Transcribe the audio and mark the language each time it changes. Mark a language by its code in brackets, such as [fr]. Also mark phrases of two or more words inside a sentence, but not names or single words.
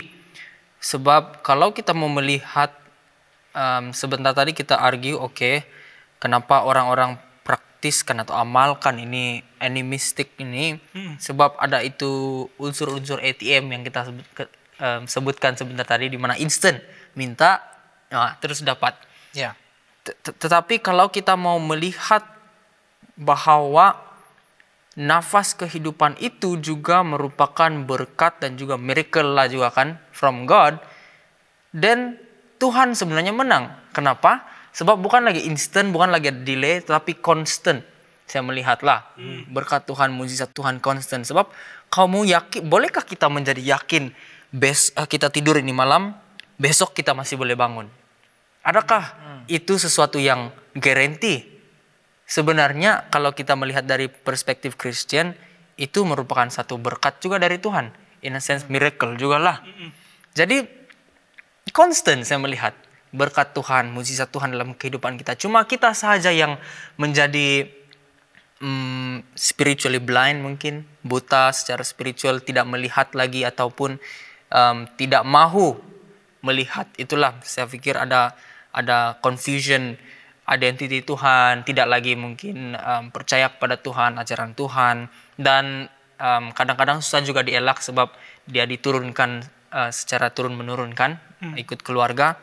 [ms] Sebab kalau kita mau melihat sebentar tadi kita argue, oke, kenapa orang-orang praktiskan atau amalkan ini animistik ini, sebab ada itu unsur-unsur ATM yang kita sebutkan sebentar tadi, di mana instant minta terus dapat. Ya. Tetapi kalau kita mau melihat bahwa nafas kehidupan itu juga merupakan berkat dan juga miracle lah juga kan [en] from God, [ms] dan Tuhan sebenarnya menang. Kenapa? Sebab bukan lagi instant, bukan lagi delay, tetapi constant. Saya melihatlah berkat Tuhan, mujizat Tuhan constant. Sebab kamu yakin, bolehkah kita menjadi yakin kita tidur ini malam, besok kita masih boleh bangun? Adakah itu sesuatu yang guarantee? Sebenarnya kalau kita melihat dari perspektif Kristen, itu merupakan satu berkat juga dari Tuhan. [en] In a sense miracle [ms] juga lah. Jadi constant saya melihat berkat Tuhan, mujizat Tuhan dalam kehidupan kita. Cuma kita saja yang menjadi [en] spiritually blind, [ms] mungkin buta secara spiritual, tidak melihat lagi ataupun tidak mahu melihat. Itulah saya pikir ada [en] confusion identity [ms] Tuhan, tidak lagi mungkin percaya kepada Tuhan, ajaran Tuhan, dan kadang-kadang susah juga dielak sebab dia diturunkan secara turun-menurun kan, ikut keluarga.